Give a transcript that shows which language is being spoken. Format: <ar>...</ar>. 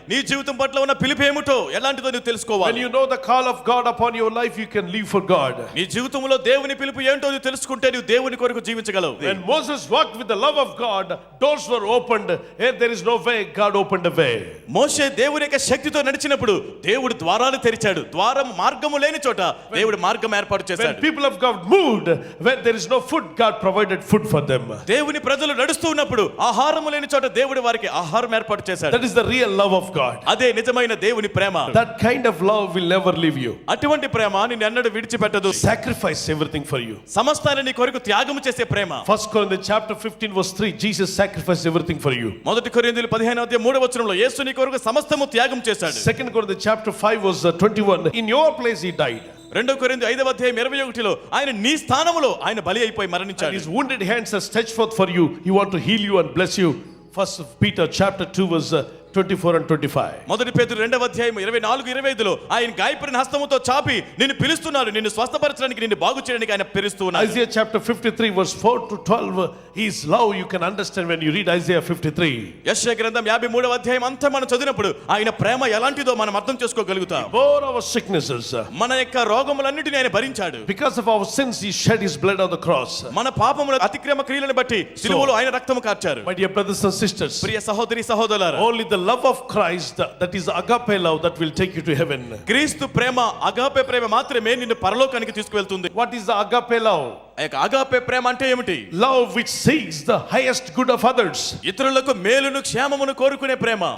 <te>నీ జీవితం పట్ల ఉన్న పిలుపు ఏమిటో, ఎలాంటిదో నువ్వు తెలుసుకోవాలి.</te> <en>When you know the call of God upon your life, you can live for God.</en> <te>నీ జీవితంలో దేవుని పిలుపు ఏంటో నువ్వు తెలుసుకుంటే నువ్వు దేవుని కొరకు జీవించగలవు.</te> <en>When Moses walked with the love of God, doors were opened. Where there is no way, God opened a way.</en> <te>మోషే దేవుని యొక్క శక్తితో నడిచినప్పుడు దేవుడు ద్వారాలు తెరిచాడు. ద్వారం మార్గము లేని చోట దేవుడు మార్గం ఏర్పాటు చేశాడు.</te> <en>When people of God moved, when there is no food, God provided food for them.</en> <te>దేవుని ప్రజలు నడుస్తూ ఉన్నప్పుడు ఆహారము లేని చోట దేవుడు వారికి ఆహారం ఏర్పాటు చేశాడు.</te> <en>That is the real love of God.</en> <te>అదే నిజమైన దేవుని ప్రేమ.</te> <en>That kind of love will never leave you.</en> <te>అటువంటి ప్రేమ నిన్ను ఎన్నడూ విడిచిపెట్టదు.</te> <en>Sacrifice everything for you.</en> <te>సమస్తాన్ని నీ కొరకు త్యాగం చేసే ప్రేమ.</te> <en>1 Corinthians chapter 15 verse 3, Jesus sacrificed everything for you.</en> <te>మొదటి కొరింథీయులు 15:3 యేసు నీ కొరకు సమస్తము త్యాగం చేశాడు.</te> <en>2 Corinthians chapter 5 verse 21, in your place he died.</en> <te>2 కొరింథీ 5:21 ఆయన నీ స్థానములో ఆయన బలి అయిపోయి</te> <en>And</en> <te>మరణించాడు.</te> <en>his wounded hands are stretched forth for you. He want to heal you and bless you. 1 Peter chapter 2 verse 24 and 25.</en> <te>మొదటి పేతురు 2:24-25 ఆయన గాయపడిన హస్తముతో చాపి నిన్ను పిలుస్తున్నాడు. నిన్ను స్వస్థపరచడానికి, నిన్ను బాగు చేయడానికి ఆయన పిలుస్తున్నాడు.</te> <en>Isaiah chapter 53 verse 4 to 12, his love you can understand when you read Isaiah 53.</en> <te>యెషయా గ్రంథం 53 అంతా మనం చదివినప్పుడు ఆయన ప్రేమ ఎలాంటిదో మనం అర్థం చేసుకోగలుగుతాం.</te> <en>Bore our sicknesses.</en> <te>మన యొక్క రోగములన్నిటిని ఆయన భరించాడు.</te> <en>Because of our sins he shed his blood on the cross.</en> <te>మన పాపముల అతిక్రమ క్రియలను బట్టి సిలువలో ఆయన రక్తము కార్చారు.</te> <en>My dear brothers and sisters,</en> <te>ప్రియ సహోదరి సహోదరులారా,</te> <en>only the love of Christ, that is agape love, that will take you to heaven.</en> <te>క్రీస్తు ప్రేమ, అగాపే ప్రేమ మాత్రమే నిన్ను పరలోకానికి తీసుకువెళ్తుంది.</te> <en>What is the agape love?</en> <te>Agape ప్రేమ అంటే ఏమిటి?</te> <en>Love which seeks the highest good of others.</en> <te>ఇతరులకు మేలును, క్షేమమును కోరుకునే ప్రేమ.</te>